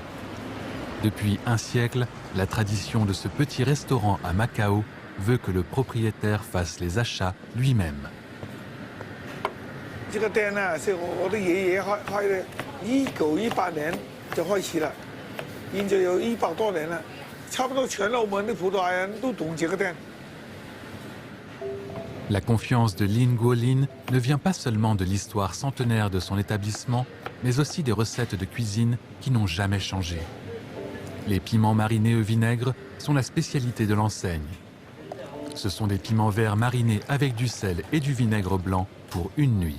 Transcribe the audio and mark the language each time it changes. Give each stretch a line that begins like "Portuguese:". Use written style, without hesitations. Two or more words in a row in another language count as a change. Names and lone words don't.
French: Depuis un siècle, la tradition de ce petit restaurant à Macao veut que le propriétaire fasse les achats lui-même.
Chinese: 這個店呢，是我的爺爺開的，1918年就開始了，現在有100多年了，差不多全澳門的葡萄牙人都懂這個店。
French: La confiance de Lin Guolin ne vient pas seulement de l'histoire centenaire de son établissement, mais aussi des recettes de cuisine qui n'ont jamais changé. Les piments marinés au vinaigre sont la spécialité de l'enseigne. Ce sont des piments verts marinés avec du sel et du vinaigre blanc pour une nuit.